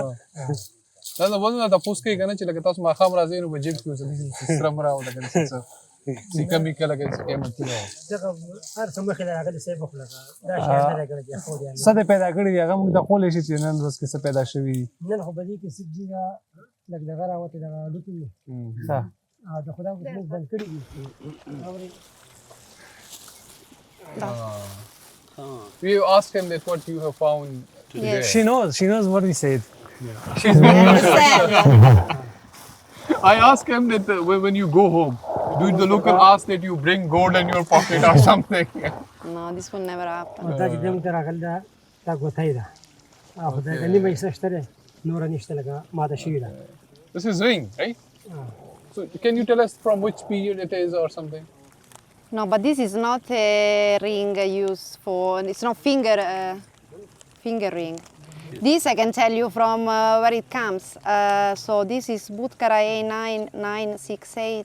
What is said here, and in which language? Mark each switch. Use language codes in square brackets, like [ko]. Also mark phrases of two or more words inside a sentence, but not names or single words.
[ps] دا د وزن تپوس کوي که نه چې لکه تاسو ماښام راځئ نو په جیب کې سره مه راوړه که څه سیکه میکه لکه څه قیمتي نه دغه هر څه مخې له راغلي صاحب خو لکه دا شی نه دی کړی چې خو دی څه دې پیدا کړي دي هغه موږ ته ښوولی شي چې نن ورځ کې څه پیدا شوي دي نن خو په دې کې سبزي دا لږ دغه راوتې دغه الوتې دي او د خدا موږ بند کړي دي اورې [en] We asked him that what you have found today. Yes. She knows what we said. I asked him that when you go home, do the local ask that you bring gold in your pocket or something? No, this will never happen. [ps] دا چې دې موږ ته راغلی دا ګوتۍ ده او خو د نیمه حصه شته دی نوره نشته لکه ماته شوې ده [en] This is ring, right? So can you tell us from which period it is or something? No, but this is not a ring used for, it's not finger ring. This I can tell you from where it comes. So this is 𝗕𝗶𝗿𝗃 9968.